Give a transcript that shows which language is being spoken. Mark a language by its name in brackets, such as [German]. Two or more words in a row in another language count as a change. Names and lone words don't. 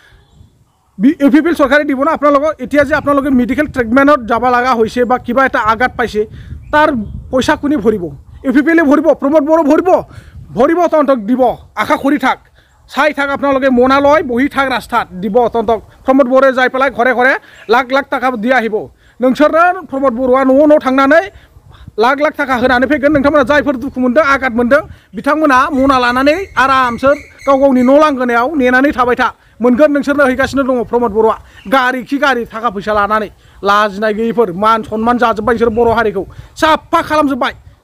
[Assamese] ইউপিপিএল চৰকাৰে দিব না আপোনালোকক এতিয়া যে আপোনালোকে মেডিকেল ট্ৰিটমেণ্টত যাব লগা হৈছে বা কিবা এটা আঘাত পাইছে তাৰ পইচা কোনে ভৰিব ইউপিপিএলে ভৰিব প্ৰমোদ বড়ো ভৰিব তহঁতক দিব আশা কৰি থাক চাই থাক আপোনালোকে মনা লয় বহি থাক ৰাস্তাত দিব তহঁতক প্ৰমোদ বড়োৱে যাই পেলাই ঘৰে ঘৰে লাখ লাখ টাকা দি আহিব [Bodo] नोंसोरनो प्रमोद बर'आ न' थांनानै लाख लाख थाखा होनानै फैगोन नोंथांमोना जायफोर दुखु मोनदों आघात मोनदों बिथांमोना मना लानानै आरामसो गावनि न' लांगोनायाव नेनानै थाबाय था मोनगोन नोंसोरनो हैगासिनो दङ प्रमोद बर'आ गारि गारि थाखा फैसा लानानै लाजिनाय गैयैफोर मान सनमान जाजोब्बाय बिसोर बर' हारिखौ साफा खालामजोब्बाय